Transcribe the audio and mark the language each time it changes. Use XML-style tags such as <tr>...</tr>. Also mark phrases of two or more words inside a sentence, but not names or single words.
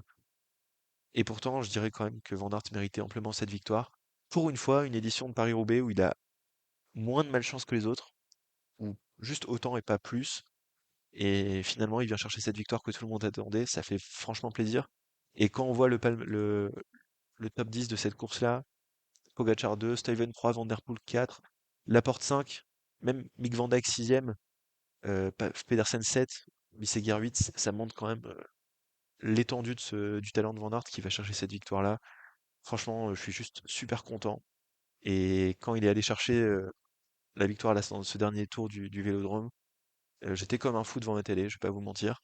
<fr>Et pourtant, je dirais quand même que Van Aert méritait amplement cette victoire. Pour une fois, une édition de Paris-Roubaix où il a moins de malchance que les autres, ou juste autant et pas plus. Et finalement, il vient chercher cette victoire que tout le monde attendait. Ça fait franchement plaisir. Et quand on voit le top 10 de cette course-là, Pogacar 2, Steven 3, Van Der Poel 4, Laporte 5, même Mick Van Dijk 6e, Pedersen 7, Bisseguer 8, ça montre quand même l'étendue du talent de Van Aert qui va chercher cette victoire-là. Franchement, je suis juste super content. Et quand il est allé chercher la victoire là, dans ce dernier tour du Vélodrome, j'étais comme un fou devant ma télé, je vais pas vous mentir.</fr>